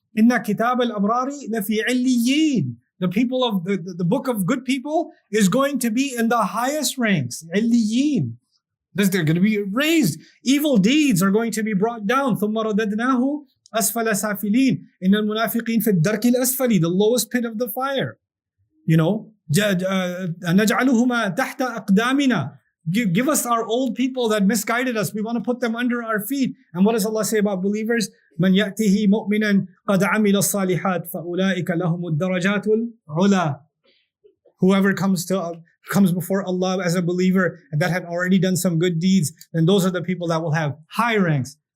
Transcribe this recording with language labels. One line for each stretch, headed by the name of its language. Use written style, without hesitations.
English: Inna kitab al-abrari lafi illiyin. The people of the book of good people is going to be in the highest ranks. Illiyin. They're going to be raised. Evil deeds are going to be brought down.
Arabic: ثم رددناه أسفل سافلين. إن المنافقين في الدرك الأسفل,
English: the lowest pit of the fire. You know,
Arabic: نجعلهما تحت أقدامنا.
English: Give us our old people that misguided us. We want to put them under our feet. And what does Allah say about believers?
Arabic: من يأته مؤمنا قد عمل الصالحات فأولئك لهم الدرجات العلى.
English: Whoever comes before Allah as a believer and that had already done some good deeds, then those are the people that will have high ranks.